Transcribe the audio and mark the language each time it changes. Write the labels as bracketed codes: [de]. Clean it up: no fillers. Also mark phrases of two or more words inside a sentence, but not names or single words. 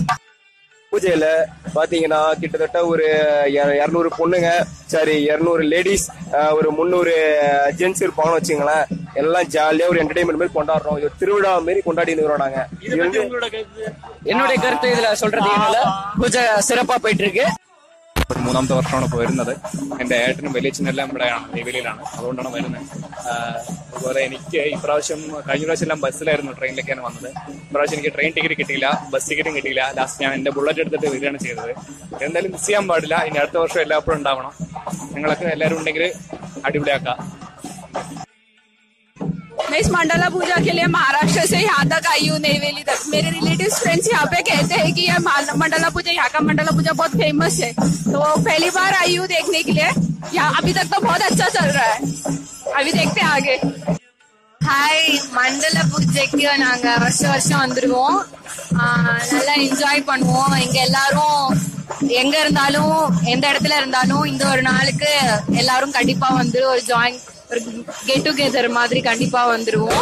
[ta] பூஜையில பாத்தீங்கன்னா கிட்டத்தட்ட ஒரு 200 பொண்ணுங்க, சரி 200 லேடிஸ், ஒரு 300 ஜென்ட்ஸ் இருப்பாங்கன்னு வச்சுங்களேன். எல்லாம் ஜாலியா ஒரு என்டர்டைன்மெண்ட் மாதிரி கொண்டாடுறோம். இது திருவிழா மாதிரி கொண்டாடி இருக்கிறோம் நாங்க. என்னுடைய கருத்து இதுல சொல்றது பூஜை சிறப்பா போயிட்டு இருக்கு. [ml] ഒരു 3ാമത്തെ വർഷമാണ് പോയിരുന്നത്. എൻ്റെ ഏട്ടനും വലിയച്ഛനെല്ലാം ഇവിടെയാണ്, നെയ്വേലിയിലാണ്. അതുകൊണ്ടാണ് വരുന്നത്. അതുപോലെ എനിക്ക് ഇപ്രാവശ്യം കഴിഞ്ഞ പ്രാവശ്യം എല്ലാം ബസ്സിലായിരുന്നു, ട്രെയിനിലേക്കാണ് വന്നത്. ഇപ്രാവശ്യം എനിക്ക് [en] train ticket [ml] കിട്ടിയില്ല, [en] bus ticket [ml] കിട്ടിയില്ല. ലാസ്റ്റ് ഞാൻ എൻ്റെ ബുള്ളറ്റ് എടുത്തിട്ട് വരികയാണ് ചെയ്തത്. എന്തായാലും മിസ് ചെയ്യാൻ പാടില്ല. ഇനി അടുത്ത വർഷം എല്ലാപ്പോഴും ഉണ്ടാവണം. നിങ്ങളൊക്കെ എല്ലാവരും ഉണ്ടെങ്കിൽ അടിപൊളിയാക്കാം. [hi] मैं इस मंडला पूजा के लिए महाराष्ट्र से यहाँ तक आई हूँ, नेवेली तक. मेरे [en] relative friends [hi] यहाँ पे कहते हैं कि यह मंडला पूजा, यहाँ का मंडला पूजा बहुत फेमस है. तो पहली बार आई हूँ देखने के लिए. यहाँ अभी तक तो बहुत अच्छा चल रहा है. अभी देखते हैं आगे. [ta] ஹாய், மண்டல பூஜைக்கு நாங்க வருஷம் வந்துருவோம். நல்லா என்ஜாய் பண்ணுவோம். இங்க எல்லாரும் எங்க இருந்தாலும் எந்த இடத்துல இருந்தாலும் இந்த ஒரு நாளுக்கு எல்லாரும் கண்டிப்பா வந்து ஒரு [en] get together [ta] மாதிரி கண்டிப்பா வந்துருவோம்.